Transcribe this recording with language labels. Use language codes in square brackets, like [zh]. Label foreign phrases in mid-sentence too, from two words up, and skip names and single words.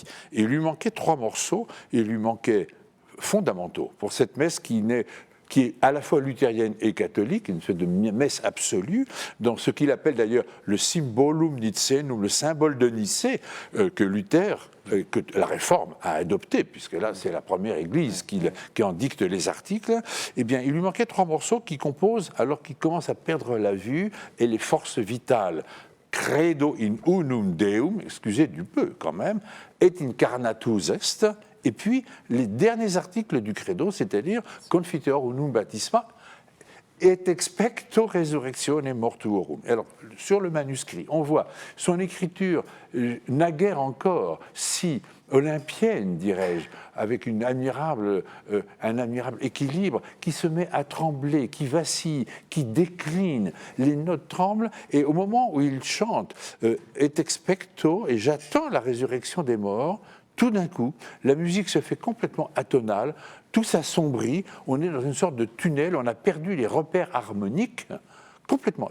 [fr] Et il lui manquait 3 morceaux, il lui manquait fondamentaux pour cette messe qui est à la fois luthérienne et catholique, une sorte de messe absolue, dans ce qu'il appelle d'ailleurs le [la] symbolum nicenum, [fr] le symbole de Nicée, que Luther, que la Réforme a adopté, puisque là c'est la première église qui en dicte les articles. Eh bien, il lui manquait 3 morceaux qui composent, alors qu'il commence à perdre la vue et les forces vitales. [la] Credo in unum Deum, [fr] excusez du peu quand même, [la] et incarnatus est. [fr] Et puis, les derniers articles du credo, c'est-à-dire [la] Confiteor unum baptisma et expecto resurrectione mortuorum. [fr] Alors, sur le manuscrit, on voit son écriture, naguère encore, si olympienne, dirais-je, avec un admirable équilibre, qui se met à trembler, qui vacille, qui décline, les notes tremblent, et au moment où il chante [la] et expecto, [fr] et j'attends la résurrection des morts, tout d'un coup, la musique se fait complètement atonale, tout s'assombrit, on est dans une sorte de tunnel, on a perdu les repères harmoniques complètement.